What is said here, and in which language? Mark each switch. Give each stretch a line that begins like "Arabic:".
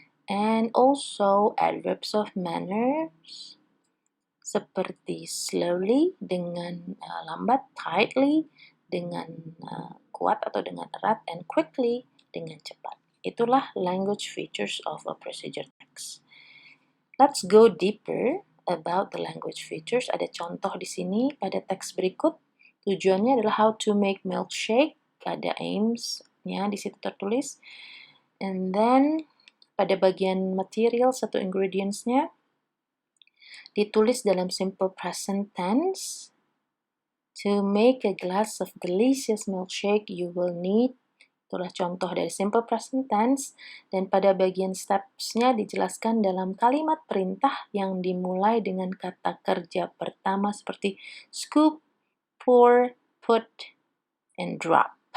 English: And also adverbs of manners
Indonesian: seperti slowly dengan lambat, tightly dengan kuat atau dengan erat, and quickly dengan cepat. Itulah
English: language features of a procedure text. Let's go deeper about the language features.
Indonesian: Ada contoh di sini pada teks berikut. Tujuannya adalah
English: how to make milkshake.
Indonesian: Ada aims-nya di situ tertulis. And then pada bagian materials atau ingredients-nya ditulis dalam simple present tense.
English: To make a glass of delicious milkshake, you will need.
Indonesian: Itulah contoh dari simple present tense, dan pada bagian steps-nya dijelaskan dalam kalimat perintah yang dimulai dengan kata kerja pertama seperti scoop, pour, put, and drop.